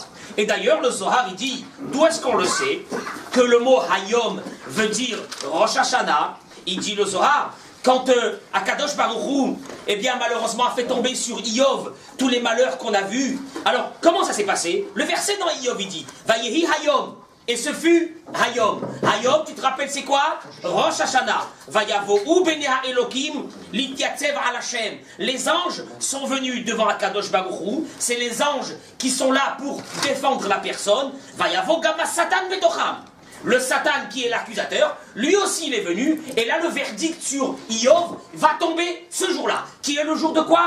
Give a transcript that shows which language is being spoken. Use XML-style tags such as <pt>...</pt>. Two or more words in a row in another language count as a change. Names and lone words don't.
<fr>Et d'ailleurs, le Zohar, il dit, d'où est-ce qu'on le sait, que le mot Hayom veut dire Rosh Hashanah. Il dit le Zohar, quand Akadosh Baruch Hu, eh bien, malheureusement, a fait tomber sur Iyov tous les malheurs qu'on a vus. Alors, comment ça s'est passé? Le verset dans Iyov, il dit,</fr> <he>ויהי היום.</he> <fr>Et ce fut Hayom. Hayom, tu te rappelles, c'est quoi? Rosh Hashanah.</fr> <he>ויבואו בני אלוקים להתייצב על השם.</he> <fr>Les anges sont venus devant Akadosh Baruch Hu. C'est les anges qui sont là pour défendre la personne.</fr> <he>ויבוא גם שטן בתוכם.</he> <fr>Le Satan qui est l'accusateur, lui aussi il est venu, et là le verdict sur Iyov va tomber ce jour-là, qui est le jour de quoi?</fr>